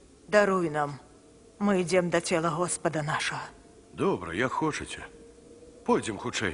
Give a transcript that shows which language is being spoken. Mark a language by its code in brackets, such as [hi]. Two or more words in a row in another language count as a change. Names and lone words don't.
[uk] Даруй нам. [ru] Мы идем до тела Господа нашего. [uk] Добре, як хочете. [ru] Пойдем хутчэй.